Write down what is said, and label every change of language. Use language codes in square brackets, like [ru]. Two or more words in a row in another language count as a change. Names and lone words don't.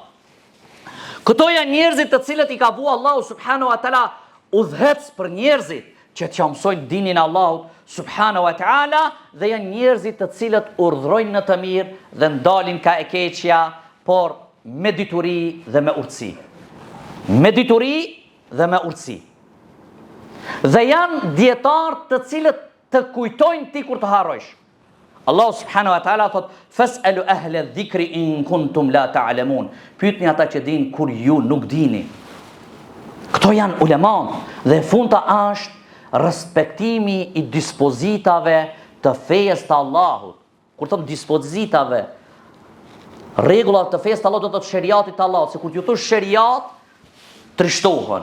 [sq] Këto janë njerëzit të cilët i ka vu Allahu [ar] سبحانه وتعالى [sq] udhëhec për njerëzit që t'ja mësojnë dinin e Allahut [ar] سبحانه وتعالى, [sq] dhe janë njerëzit të cilët urdhrojnë në të mirë dhe ndalin ka e keqja, por me dituri dhe me urtësi. Me dituri dhe me urtësi. Dhe janë dietarë të cilët të kujtojnë ti kur të harrojsh. Allahu [ar] سبحانه وتعالى [sq] thot: [ar] "فاسألوا أهل الذكر إن كنتم لا تعلمون." [sq] Pyetni ata që dinë kur ju nuk dini. Këto janë ulemat, dhe fundta është respektimi i dispozitave të fejes të Allahut. Kur thon dispozitave, rregullat të fejes të Allahut, do të thotë sheriatit të Allahut, se kur ju thosh sheriat, trishtohen.